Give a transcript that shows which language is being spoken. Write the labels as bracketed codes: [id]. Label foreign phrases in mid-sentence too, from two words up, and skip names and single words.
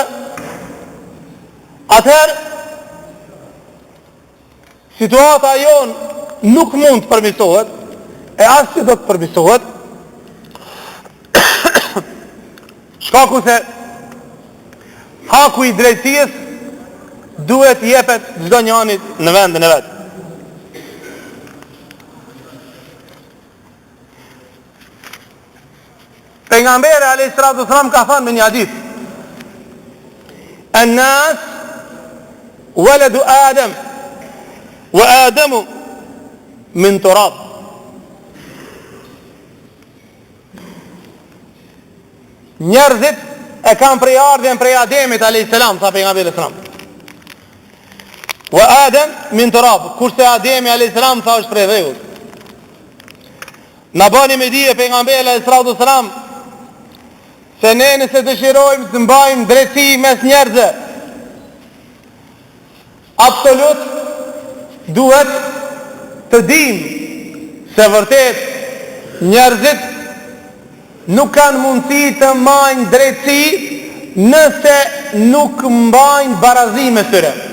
[sq] Atëherë situata jonë nuk mund të përmirësohet, e as që do të përmirësohet, shkaku se haku i drejtësisë duhet jepet çdo njëri në vendin e vet. Pejgamberi [ar] عليه الصلاة والسلام [sq] ka thënë në një hadith: [ar] "الناس ولد آدم وآدم من تراب." [sq] Njerëzit e kanë prej ardhjen prej Ademit [ar] عليه السلام, [sq] tha pejgamberi sallam. [ar] وآدم من تراب, [sq] kurse Ademi [ar] عليه السلام [sq] tha është prej dhëut. Na bani me dije pejgamberi [ar] عليه السلام [sq] se ne nëse dëshirojmë të mbajmë drejtësi mes njerëzve, absolut duhet të dimë se vërtet njerëzit nuk kanë mundësi të mbajnë drejtësi nëse nuk mbajnë barazi mes tyre.